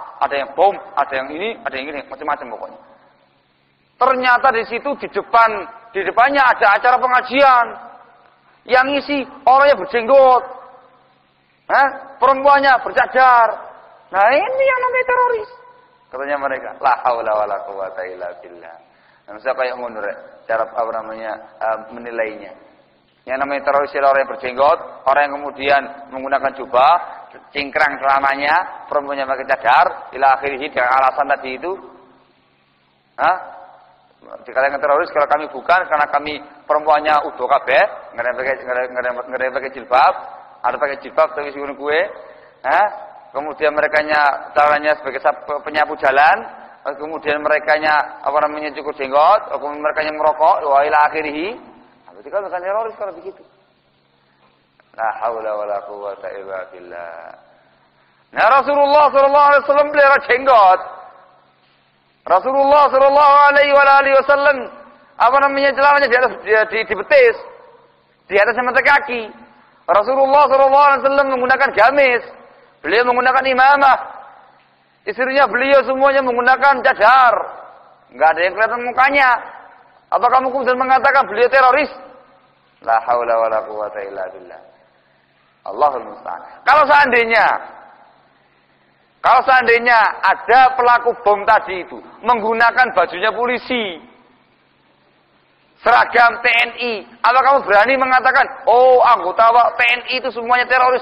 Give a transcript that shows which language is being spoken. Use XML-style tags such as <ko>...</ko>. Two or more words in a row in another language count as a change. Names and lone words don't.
<id>Ada yang bom, ada yang ini, macam-macam pokoknya. Ternyata di situ di depannya ada acara pengajian. Yang isi orangnya berjenggot. Perempuannya bercadar. Nah, ini yang namanya teroris. Katanya mereka,</id> <ar>la haula wala quwata illa billah.</ar> <id>Nah, saya kayak ngono cara menilainya. Yang namanya teroris adalah orang yang berjenggot, orang yang kemudian menggunakan jubah, cingkrang selamanya, perempuannya pakai cadar,</id> <ar>ila akhirih</ar> <id>dengan alasan tadi itu. Dikatakan teroris kalau kami bukan, karena kami perempuannya utuh kabeh, nggak ada pakai jilbab, ada pakai jilbab tapi sih gue. Kemudian merekanya caranya sebagai penyapu jalan, kemudian merekanya cukur jenggot, kemudian merekanya merokok,</id> <ar>wa ila akhirih.</ar> <id>Berarti kan bukan teroris kalau begitu.</id> <ar>La haula wala quwata illa billah.</ar> <id>Nah, Rasulullah</id> <ar>sallallahu alaihi wasallam</ar> <id>pelihara jenggot. Rasulullah</id> <ar>sallallahu alaihi wasallam</ar> <id>celananya di atas di betis, di atas mata kaki. Rasulullah</id> <ar>sallallahu alaihi wasallam</ar> <id>menggunakan gamis. Beliau menggunakan imamah. Istrinya beliau semuanya menggunakan cadar. Enggak ada yang kelihatan mukanya. Apa kamu kemudian mengatakan beliau teroris?</id> <ar>La haula wala quwata illa billah. Allahul musta'an.</ar> <id>Kalau seandainya ada pelaku bom tadi itu menggunakan bajunya polisi, seragam TNI, apa kamu berani mengatakan, oh anggota TNI itu semuanya teroris?</id>